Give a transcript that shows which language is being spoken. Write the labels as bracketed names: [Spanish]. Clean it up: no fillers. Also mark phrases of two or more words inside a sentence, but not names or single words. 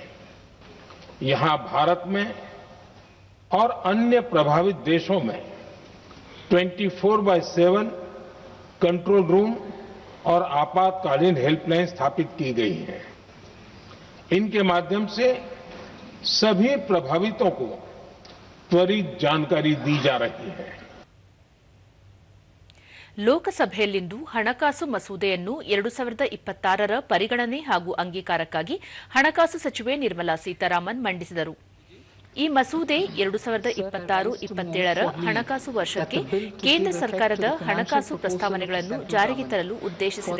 [Hindi] यहां भारत में और अन्य प्रभावित देशों में 24/7 [English] control room [Hindi] और आपातकालीन हेल्पलाइन स्थापित की गई है। इनके माध्यम से सभी प्रभावितों को त्वरित जानकारी दी जा रही है। [Kannada] ಲೋಕಸಭೆಯಲ್ಲಿಂದು ಹಣಕಾಸು ಮಸೂದೆಯನ್ನು 2026ರ ಪರಿಗಣನೆ ಹಾಗೂ ಅಂಗೀಕಾರಕ್ಕಾಗಿ ಹಣಕಾಸು ಸಚಿವೆ ನಿರ್ಮಲಾ ಸೀತಾರಾಮನ್ ಮಂಡಿಸಿದರು. ಈ ಮಸೂದೆ 2026-27ರ ಹಣಕಾಸು ವರ್ಷಕ್ಕೆ ಕೇಂದ್ರ ಸರ್ಕಾರದ ಹಣಕಾಸು ಪ್ರಸ್ತಾವನೆಗಳನ್ನು ಜಾರಿಗೆ ತರಲು ಉದ್ದೇಶಿಸಿದೆ.